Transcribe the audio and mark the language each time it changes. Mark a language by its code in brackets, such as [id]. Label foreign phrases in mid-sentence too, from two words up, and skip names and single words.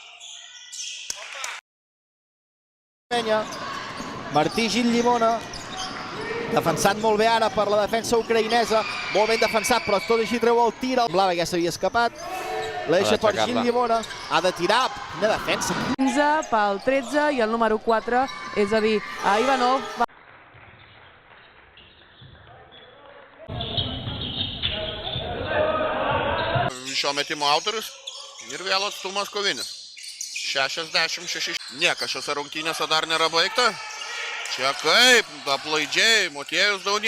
[ca] Martí Gil Llimona, defensat molt bé ara per la defensa ucraïnesa, molt ben defensat, però tot així treu el tir. El Blava ja s'havia escapat, la deixa per Gil Llimona, ha de tirar, quina defensa. 15 pel 13 i el número 4, és a dir, Ivanov. [lt] Šio metimo autorius ir vėl atstumas kovinis. 66. Niekas šiose rungtynėse dar nėra baigta. Čia kaip, aplaidžiai, Motiejus Daunys.